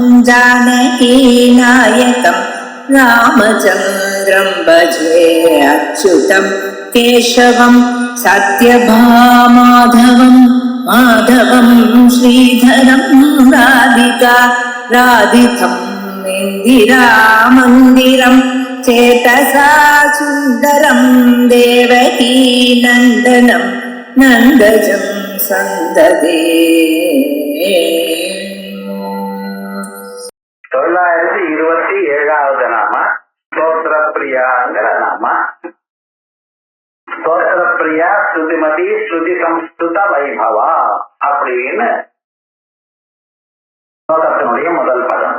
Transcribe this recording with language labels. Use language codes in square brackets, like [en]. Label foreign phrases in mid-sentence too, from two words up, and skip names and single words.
[sa] जानकीनायकं रामचन्द्रं भजे अच्युतं केशवं सत्यभामाधवं माधवं श्रीधरं राधिका राधितं इन्दिरामन्दिरं चेतसा सुन्दरं देवकी नन्दनं नन्दजं सन्ददे. [ta] 927வது நாம ஸ்தோத்திரப்பிரியாங்கிற நாம. [sa] स्तोत्रप्रिया श्रुतिमती श्रुति संस्कृत वैभवा [ta] அப்படின்னு ஸ்லோகத்தினுடைய முதல் பதம்.